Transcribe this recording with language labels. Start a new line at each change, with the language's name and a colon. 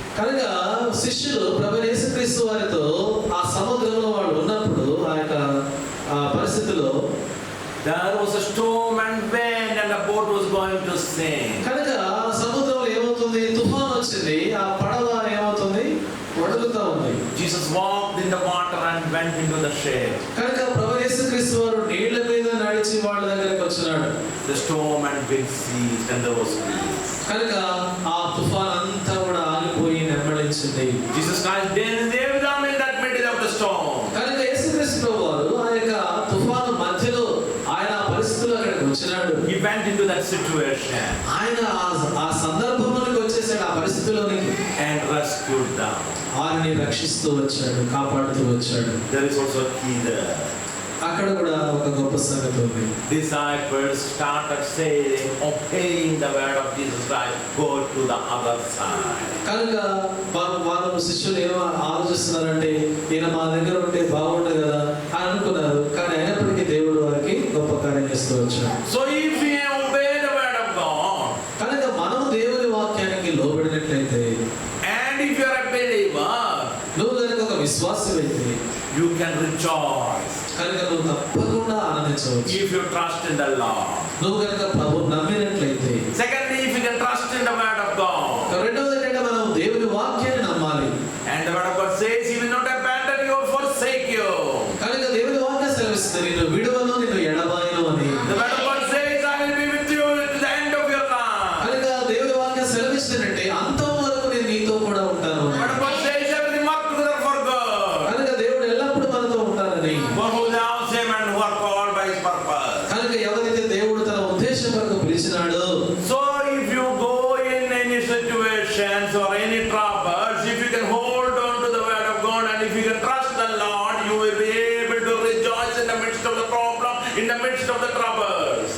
Telugu: కనుక శిష్యులు ప్రభువైన యేసుక్రీస్తు వారితో ఆ సముద్రంలో వాళ్ళు ఉన్నప్పుడు, ఆ యొక్క పరిస్థితిలో
English: There was a storm and wind and the boat was going to sink.
Telugu: కనుక సముద్రంలో ఏమవుతుంది? తుఫాన్ వచ్చింది, ఆ పడవ ఏమవుతుంది? వడులుతా ఉంది.
English: Jesus walked in the water and went into the ship.
Telugu: కనుక ప్రభువైన యేసుక్రీస్తు వారు నీళ్ల మీద నడిచి వాళ్ళ దగ్గరికి వచ్చినాడు.
English: The storm and wind ceased and there was peace.
Telugu: కనుక ఆ తుఫాన్ అంతా కూడా ఆగిపోయి నెమ్మడించింది.
English: Jesus Christ didn't leave them in that middle of the storm.
Telugu: కనుక యేసుక్రీస్తు ప్రభువారు ఆ యొక్క తుఫాను మధ్యలో ఆయన ఆ పరిస్థితుల్లో అక్కడికి వచ్చినాడు.
English: He went into that situation
Telugu: ఆయన ఆ సందర్భంలోకి వచ్చేసాడు, ఆ పరిస్థితిలోనికి,
English: and rescued them.
Telugu: వారిని రక్షిస్తూ వచ్చాడు, కాపాడుతూ వచ్చాడు.
English: There is also a key there.
Telugu: అక్కడ కూడా ఒక గొప్ప సంగతి ఉంది.
English: Disciples started saying, obeying the word of Jesus Christ, go to the other side.
Telugu: కనుక వారు శిష్యులు ఏమో ఆలోచిస్తున్నారంటే, ఈయన మా దగ్గర ఉంటే బాగుండదు కదా అని అనుకున్నారు. కానీ అయినప్పటికీ దేవుడు వారికి గొప్ప కార్యం చేస్తూ వచ్చాడు.
English: So if we obey the word of God,
Telugu: కనుక మనము దేవుని వాక్యానికి లోబడినట్లయితే,
English: and if you are a believer,
Telugu: నువ్వు కనుక ఒక విశ్వాసమైతే,
English: you can rejoice.
Telugu: కనుక నువ్వు తప్పకుండా ఆనందించవచ్చు.
English: If you trust in the Lord.
Telugu: నువ్వు కనుక ప్రభువుని నమ్మినట్లయితే.
English: Secondly, if you can trust in the word of God.
Telugu: రెండవది ఏంటంటే మనం దేవుని వాక్యాన్ని నమ్మాలి.
English: And the word of God says, He will not abandon you or forsake you.
Telugu: కనుక దేవుని వాక్యం సెలవిస్తుంది, నిన్ను విడువను, నిన్ను ఎడబాయను అని.
English: The word of God says, I will be with you to the end of your life.
Telugu: కనుక దేవుని వాక్యం సెలవిస్తుందంటే అంతం వరకు నేను నీతో కూడా ఉంటాను.
English: The word of God says, everything work together for good.
Telugu: కనుక దేవుడు ఎల్లప్పుడూ మనతో ఉంటానని.
English: For who loves Him and who are called by His purpose.
Telugu: కనుక ఎవరైతే దేవుడు తన ఉద్దేశం వరకు పిలిచినాడో,
English: So if you go in any situations or any troubles, if you can hold on to the word of God and if you can trust the Lord, you will be able to rejoice in the midst of the problem, in the midst of the troubles.